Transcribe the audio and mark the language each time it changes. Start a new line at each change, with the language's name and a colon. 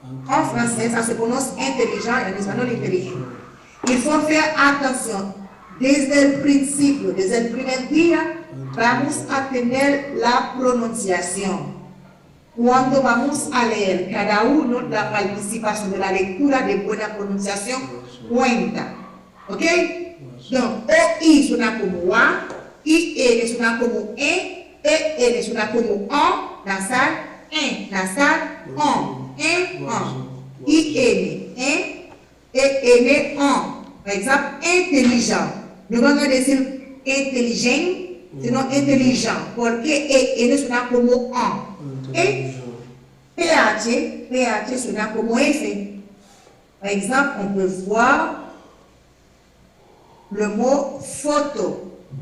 French: En français, ça se prononce intelligent et en espagnol intelligent. Il faut faire attention.
Spanish: Desde el principio, desde el primer día, vamos a tener la pronunciación. Cuando vamos a leer, cada uno, la participación de la lectura de buena pronunciación cuenta. ¿Ok? Donc, OI suena como A, IN suena como E, EN suena como O, nasal, nasal, on, on, IN, EN, on.
French: Par exemple, intelligent.
Spanish: No van a decir intelligent, sino intelligent, porque EN suena como on. Et PH suena como F.
French: Par exemple, on peut voir le mot photo.